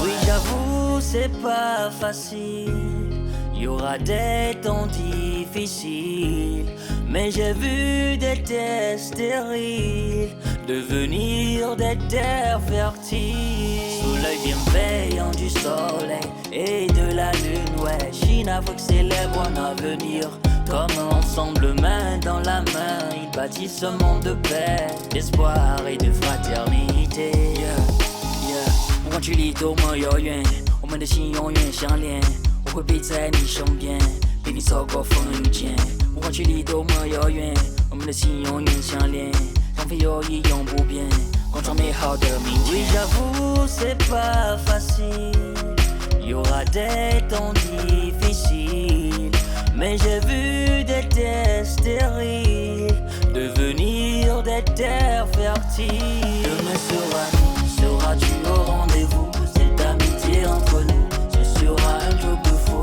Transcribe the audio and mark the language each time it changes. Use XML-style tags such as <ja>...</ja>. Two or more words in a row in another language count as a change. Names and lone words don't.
<fr>Oui, j'avoue, c'est pas facile. Y aura des temps difficiles, mais j'ai vu des terres stériles devenir des terres fertiles. Sous l'œil bienveillant du soleil et de la lune, ouais, Chine, Afrique célèbre un avenir. Comme ensemble, main dans la main, ils bâtissent un monde de paix, d'espoir et de fraternité. Yeah.</fr> <zh>不管距离多么遥远，我们的心永远相连。我会陪在你身边，陪你走过风雨间。不管距离多么遥远，我们的心永远相连。让飞友谊永不变，共创美好的明天。</zh> <fr>Oui, j'avoue, c'est pas facile. Y aura des temps difficiles, mais j'ai vu des terres stériles devenir des terres fertiles. Demain sera nous, seras-tu au rendez-vous? Cette amitié entre nous, ce sera un truc de fou.</fr>